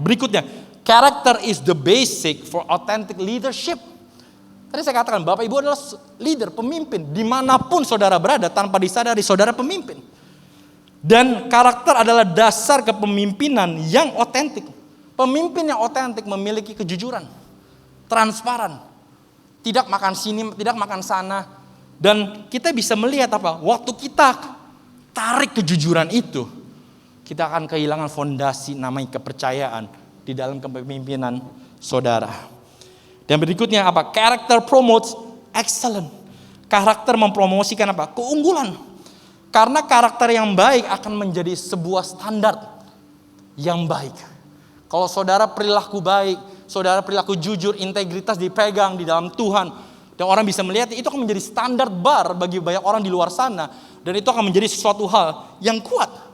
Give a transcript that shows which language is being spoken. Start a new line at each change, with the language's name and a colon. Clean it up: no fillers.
English: Berikutnya, character is the basic for authentic leadership.
Indonesian: Tadi saya katakan, Bapak Ibu adalah leader, pemimpin. Dimanapun saudara berada, tanpa disadari saudara pemimpin. Dan karakter adalah dasar kepemimpinan yang otentik. Pemimpin yang otentik memiliki kejujuran, transparan. Tidak makan sini, tidak makan sana. Dan kita bisa melihat apa? Waktu kita tarik kejujuran itu, kita akan kehilangan fondasi namanya kepercayaan di dalam kepemimpinan saudara. Dan berikutnya apa?
English: Character promotes excellence.
Indonesian: Karakter mempromosikan apa? Keunggulan. Karena karakter yang baik akan menjadi sebuah standar yang baik. Kalau saudara perilaku baik, saudara perilaku jujur, integritas dipegang di dalam Tuhan, dan orang bisa melihat itu akan menjadi standar bar bagi banyak orang di luar sana, dan itu akan menjadi sesuatu hal yang kuat.